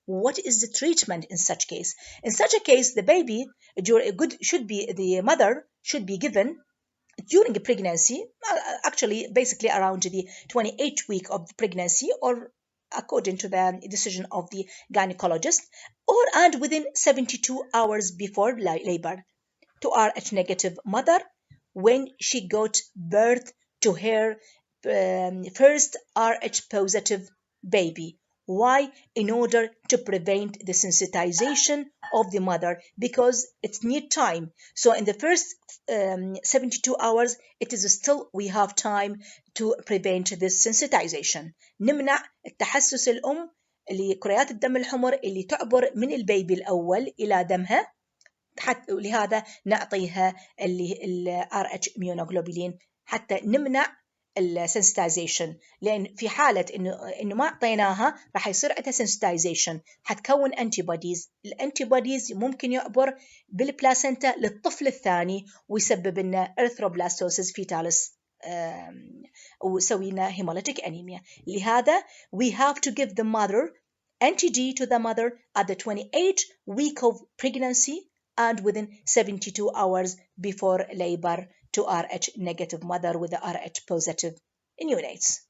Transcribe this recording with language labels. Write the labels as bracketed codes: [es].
[en] What is the treatment in such case? In such a case, the baby the mother should be given during pregnancy, actually basically around the 28th week of pregnancy or according to the decision of the gynecologist, or and within 72 hours before labor to Rh negative mother when she got birth to her first Rh positive baby. Why? In order to prevent the sensitization of the mother, because it needs time. So in the first 72 hours, it is still we have time to prevent this sensitization. [ar] نمنع التحسس الأم لكريات الدم الحمر اللي تعبر من البيبي الأول إلى دمها، حتى لهذا نعطيها اللي ال RH immunoglobulin حتى نمنع السنسيتايزيشن. لان في حاله انه ما اعطيناها راح يصير عندها سنسيتايزيشن، حتكون انتي بوديز. الانتي بوديز ممكن يعبر بالبلاسنتا للطفل الثاني ويسبب لنا ارثروبلاستوسيس فيتاليس ويسوي لنا هيموليتيك انيميا. لهذا [en] we have to give the mother anti-D to the mother at the 28th week of pregnancy and within 72 hours before labor to Rh negative mother with the Rh positive neonates.